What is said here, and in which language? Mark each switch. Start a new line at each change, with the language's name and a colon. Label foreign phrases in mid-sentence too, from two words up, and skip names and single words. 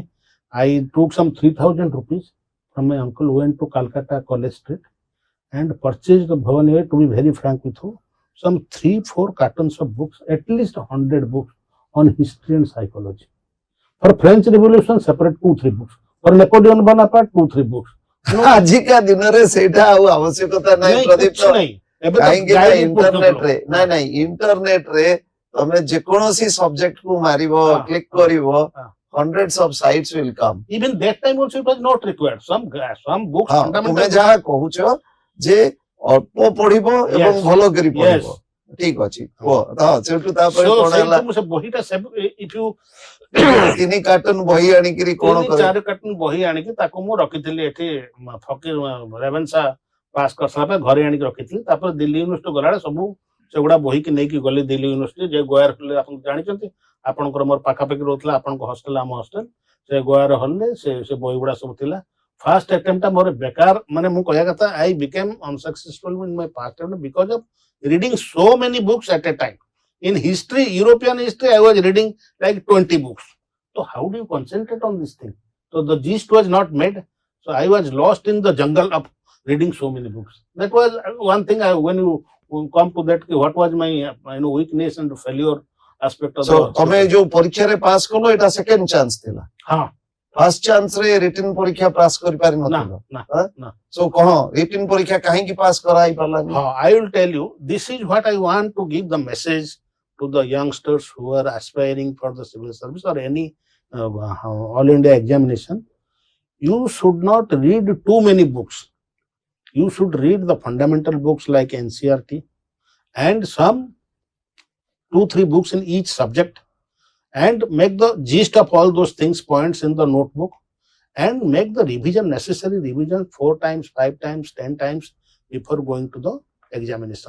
English: I took some 3,000 rupees from my uncle, went to Calcutta College Street and purchased Bhavanir, to be very frank with you, some 3-4 cartons of books, at least 100 books on history and psychology. For French Revolution, separate 2-3 books. For Napoleon Bonaparte, 2-3 books.
Odia: ଆଜିକା ଦିନରେ ସେଇଟା ଆଉ ଆବଶ୍ୟକତା ନାହିଁ ପ୍ରଦୀପ କାହିଁକି ନା ଇଣ୍ଟରନେଟରେ ନାଇଁ ଇଣ୍ଟରନେଟରେ ତମେ ଯେକୌଣସି ସବଜେକ୍ଟ କୁ ମାରିବ କ୍ଲିକ କରିବ
English: hundreds of sites will come. Even that time also it was not required. Some books,
Odia: ତୁମେ ଯାହା କହୁଛ ଯେ ଅଳ୍ପ ପଢିବ ଏବଂ
English: Yes.
Odia: ଭଲ କରି ପଢିବ
English: Yes.
Odia: ଠିକ ଅଛି ସେଠୁ ତାପରେ
English: So,
Odia: କଣ ହେଲା ସେ ବହିଟା
English: if you
Odia: 3 କାର୍ଟୁନ ବହି ଆଣିକିରି କଣ କରେ 4 କାର୍ଟୁନ ବହି ଆଣିକି ତାକୁ ମୁଁ ରଖିଥିଲି ଏଠି ଫକୀର ରେଭେନ୍ସା ପାସ୍ କରିସାରିଲା ପରେ ଘରେ ଆଣିକି ରଖିଥିଲି। ତାପରେ ଦିଲ୍ଲୀ ୟୁନିଭର୍ସିଟି ଗଲାବେଳେ ସବୁ ସେଗୁଡା ବହିକି ନେଇକି ଗଲି ଦିଲ୍ଲୀ ୟୁନିଭର୍ସିଟି। ଯେ ଗୋୟାର ହଲରେ ଆପଣ ଜାଣିଛନ୍ତି, ଆପଣଙ୍କର ମୋର ପାଖାପାଖି ରହୁଥିଲା ଆପଣଙ୍କ ହଷ୍ଟେଲ ଆମ ହଷ୍ଟେଲ, ସେ ଗୋୟାର ହଲରେ ସେ ବହି ଗୁଡା ସବୁ ଥିଲା। ଫାଷ୍ଟ ଆଟେମ୍ପଟା ମୋର ବେକାର, ମାନେ ମୁଁ କହିବା କଥା
English: I became unsuccessful in my first attempt because of reading so many books at a time. In history, European history, I was reading like 20 books. So how do you concentrate on this thing? So the gist was not made. So I was lost in the jungle of reading so many books. That was one thing. When you come to that, what was my weakness and failure aspect of
Odia: So ତମେ ଯୋଉ ପରୀକ୍ଷାରେ ପାସ୍ କଲ ଏଟା ସେକେଣ୍ଡ ଚାନ୍ସ ଥିଲା। ହଁ। ଫାର୍ଷ୍ଟ ଚାନ୍ସ ରେ ରିଟନ୍ ପରୀକ୍ଷା ପାସ୍ କରି ପାରି ନଥିଲ। ନା। So କହ ରିଟନ୍ ପରୀକ୍ଷା କାହିଁକି ପାସ୍ କରାଇ ପାରିଲାନି?
English: I will tell you, this is what I want to give the message to the youngsters who are aspiring for the civil service or any all India examination. You should not read too many books. You should read the fundamental books like NCERT and some 2-3 books in each subject, and make the gist of all those things, points in the notebook, and make the revision, necessary revision 4 times, 5 times, 10 times before going to the examination.